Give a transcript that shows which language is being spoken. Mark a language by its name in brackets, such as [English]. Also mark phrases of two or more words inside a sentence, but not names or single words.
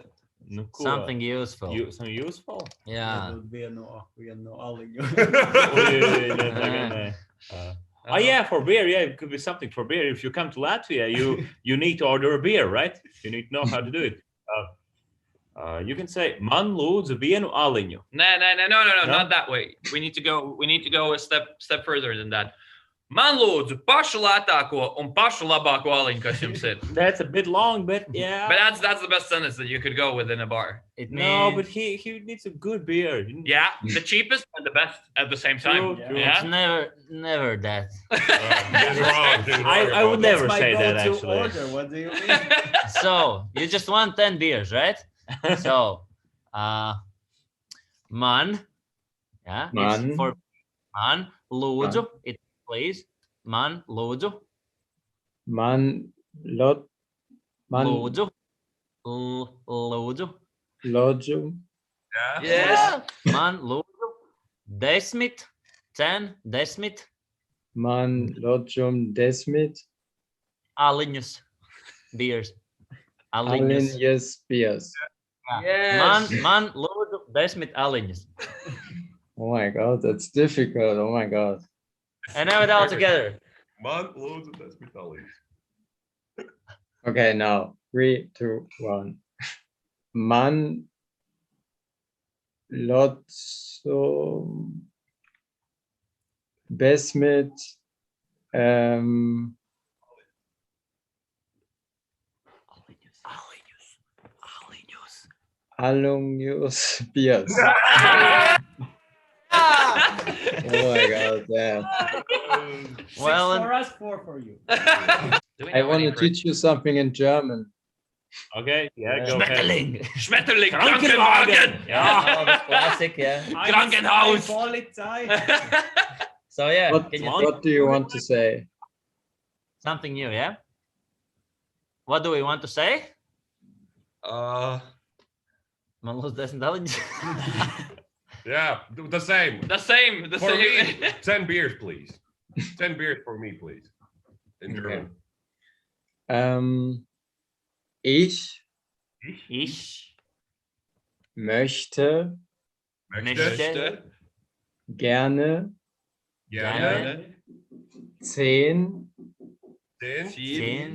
[English] Something useful. Some useful? Yeah. Oh yeah, for beer. Yeah, it could be something for beer. If you come to Latvia, you need to order a beer, right? You need to know how to do it. You can say [Latvian] "Man lūdzu vienu aliņu." [English] No, not that way. We need to go a step further than that. [Latvian] Man lūdzu pašu lētāko un pašu labāko aliņu, kas jums ir. [English] That's a bit long, but yeah. But that's the best sentence that you could go with in a bar. It No, means but he needs a good beer. Yeah, the cheapest and the best at the same time. True. it's Yeah. never that. He's wrong. He's wrong I would about never say that actually. Order. What do you mean? So you just want 10 beers, right? So man, yeah, Man. it's for [Latvian] man, lūdzu, [English] it please, [Latvian] man, lūdzu, Lūdzu, lūdzu, lodžu, [English] Yeah. Yes. [Latvian] man, lūdzu, 10, 10, man lodžum desmit, aliņus, beers, aliņus. aliņas beers. [English] Yes. [Latvian] Man, lūdzu, 10 aliņus. [English] Oh my God, that's difficult. Oh my God. And now it all together. [Latvian] Man lūdzu, tas bija tālīgs. [English] Okay, now 3, 2, 1. [Latvian] Man lodžum desmit aliņus beers. [English] Oh my God, damn. Well, Six for us, 4 for you. I want to teach you something in German. Okay, yeah, go ahead. [German] Schmetterling. Schmetterling, Krankenwagen. Krankenwagen. [English] Yeah, that's classic, yeah. [German] Krankenhaus. Polizei. [English] So yeah, What, can you what do you want to say? something new, yeah? What do we want to say? [Latvian] Man lūdzu 10 aliņus. [English] Yeah, the same. The same. For me, 10 beers, please. 10 beers for me, please. In German. [German] Ich Ich möchte möchte gerne gerne 10 10